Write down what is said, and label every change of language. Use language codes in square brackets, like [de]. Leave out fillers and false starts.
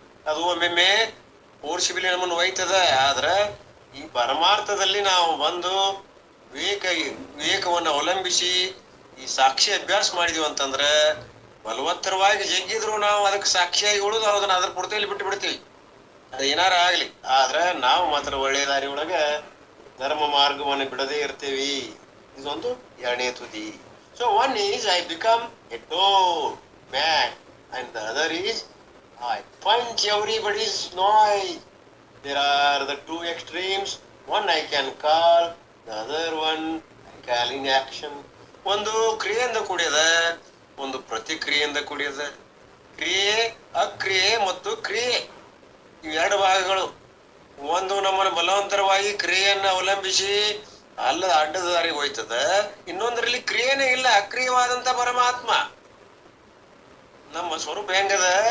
[kn] ಅದು ಒಮ್ಮೊಮ್ಮೆ ಫೋರ್ಸಿಬಲಿ ನಮ್ಮನ್ನು ಒಯ್ತದ. ಆದ್ರ ಈ ಪರಮಾರ್ಥದಲ್ಲಿ ನಾವು ಬಂದು ವಿವೇಕವನ್ನು ಅವಲಂಬಿಸಿ ಈ ಸಾಕ್ಷಿ ಅಭ್ಯಾಸ ಮಾಡಿದೀವಿ ಅಂತಂದ್ರ ಬಲವತ್ತರವಾಗಿ ಜಗ್ಗಿದ್ರು ನಾವು ಅದಕ್ಕೆ ಸಾಕ್ಷಿಯಾಗಿ ಉಳಿದು ಅದನ್ನ ಅದ್ರ ಪುರ್ತಲ್ಲಿ ಬಿಟ್ಟು ಬಿಡ್ತೀವಿ. ಅದು ಏನಾರ ಆಗ್ಲಿ. ಆದ್ರ ನಾವು ಮಾತ್ರ ಒಳ್ಳೆಯ ದಾರಿ ಒಳಗ ಧರ್ಮ ಮಾರ್ಗವನ್ನು ಬಿಡದೇ ಇರ್ತೀವಿ. ಇದೊಂದು ಎರಡನೇ ತುದಿ. [en] So one is I become a tall man and the other is I punch everybody's nose There are the two extremes. One I can call, the other one I call inaction. [kn] ಒಂದು ಕ್ರಿಯೆಯಿಂದ ಕೂಡಿದ, ಒಂದು ಪ್ರತಿಕ್ರಿಯೆಯಿಂದ ಕೂಡಿದ. ಕ್ರಿಯೆ, ಅಕ್ರಿಯೆ ಮತ್ತು ಕ್ರಿಯೆ, ಇವೆರಡು ಭಾಗಗಳು. ಒಂದು ನಮ್ಮನ್ನು ಬಲವಂತರವಾಗಿ ಕ್ರಿಯೆಯನ್ನು ಅವಲಂಬಿಸಿ ಅಲ್ಲದ ಅಡ್ಡದ ದಾರಿಗೆ ಹೋಯ್ತದ. ಇನ್ನೊಂದರಲ್ಲಿ ಕ್ರಿಯೆನೇ ಇಲ್ಲ, ಅಕ್ರಿಯವಾದಂತ ಪರಮಾತ್ಮ. ನಮ್ಮ ಸ್ವರೂಪ ಹೆಂಗದ?